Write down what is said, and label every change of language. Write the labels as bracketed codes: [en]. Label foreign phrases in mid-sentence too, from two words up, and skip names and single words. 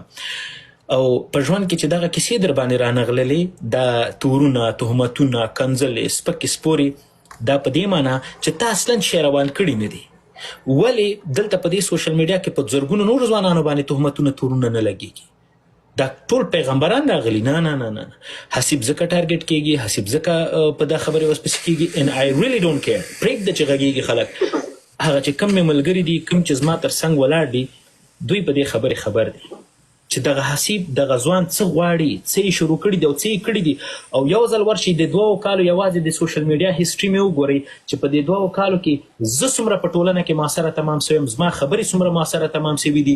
[ps] او په ژوند کې چې دغه کیسې در باندې رانغللې، دا تورونه، تهمتونه، کنځلې، سپکې سپورې، دا په دې معنا چې تا اصلا شی روان کړي نه دي. ولې دلته په دې [en] social media [ps] کې په زرګونو نور ځوانانو باندې تهمتونه، تورونه نه لګېږي؟ دا ټول پیغمبران راغلي. نه نه نه نه حسیب ځکه ټارګټ کېږي، حسیب ځکه په دا خبرې ورپسې کېږي. [en] and I really don't care. [ps] پرېږده چې غږېږي خلک. هغه چې کم مې ملګري دي، کوم چې زما تر څنګ ولاړ دي، دوی په دې خبرې خبر دي چې دغه حسیب دغه ځوان څه غواړي، څه یې شروع کړي دي او څه یې کړي دي. او یو ځل ورشي د 2 کالو یوازې د [en] social media history [ps] مې وګورئ چې په دې 2 کالو کې زه څومره په ټولنه کې ما سره تمام سویم، زما خبرې څومره ما سره تمام سوي دي.